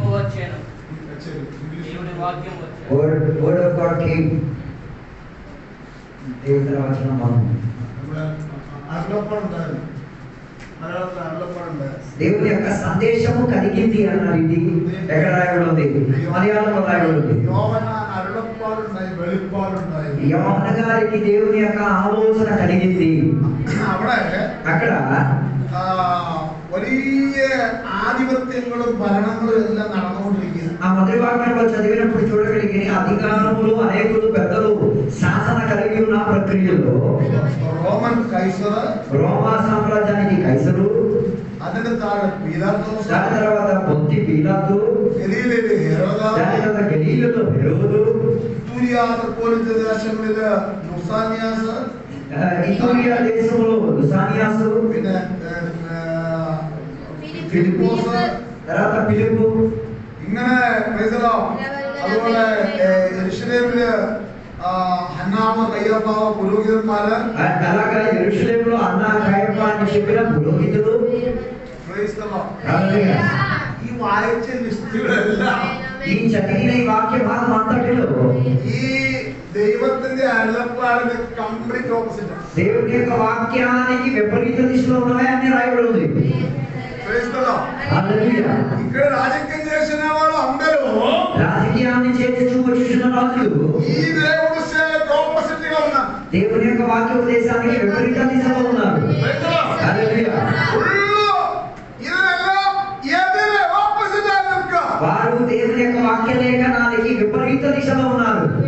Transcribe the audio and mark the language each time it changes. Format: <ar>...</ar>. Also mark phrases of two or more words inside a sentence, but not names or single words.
<te>దేవుని వచనం దేవుని యొక్క సందేశము కలిగింది అన్నది ఇది ఎక్కడ రాయబడి ఉంది? మలయాళంలో రాయబడి ఉంది. యోహాను గారికి దేవుని యొక్క ఆలోచన కలిగింది. అక్కడ</te> <ml>വലിയ ആധിപത്യങ്ങളും ഭരണങ്ങളും എല്ലാം നടന്നുകൊണ്ടിരിക്കുന്നു.</ml> <te>ఆ మొదటి భాగంలో చదివినప్పుడు చూడగలిగే అధికారములు అనేకులు పెద్దలు శాసన కలిగి ఉన్న ప్రక్రియలో రోమన్ కైసర్, రోమా సామ్రాజ్యానికి కైసరు,</te> <ml>അതിന്റെ താഴെ പീലാത്തോസ്,</ml> <te>దాని తర్వాత పొంతి పీలాతు,</te> <ml>ഗലീലയിലെ ഹെരോദ,</ml> <te>దాని తర్వాత గలీలలో హెరోదు,</te> <ml>ഇത്തൂരിയ ത്രിപോലിത്തെ ദേശങ്ങളിലെ ലുസാനിയാസ്,</ml> <te>ఇతూరియా దేశంలో లుసానియాసు,</te> <ml>പിന്നെ ഫിലിപ്പോസ്,</ml> <te>తర్వాత ఫిలిప్పు,</te> <ml>ഇങ്ങനെ അതുപോലെ യെരൂശലേമില് ഹന്നാമ, കയ്യപ്പ പുരോഹിതന്മാര്,</ml> <te>అలాగా యెరూషలేములో అన్న కయప అని చెప్పిన పురోహితులు.</te> <ml>ഈ വായിച്ച ലിസ്റ്റുകളെല്ലാം</ml> <te>ఈ చదివిన ఈ వాక్య భాగం అంతటిలో</te> <ml>ഈ ദൈവത്തിന്റെ അരുളപ്പാടിന്</ml> <en>complete opposite.</en> <te>దేవుని యొక్క వాక్యానికి విపరీత దిశలో ఉన్నవే అన్ని రాయబడి ఉంది. ఇక్కడ రాజకీయం చేసిన వాళ్ళు అందరూ రాజకీయాన్ని చేస్తూ వచ్చిన రాజులు ఈ దేవుడు ఆపోజిట్ గా ఉన్నారు. దేవుని యొక్క వాక్య ఉపదేశానికి విపరీత దిశలో ఉన్నారు. వారు దేవుని యొక్క వాక్య లేఖనానికి విపరీత దిశలో ఉన్నారు.</te>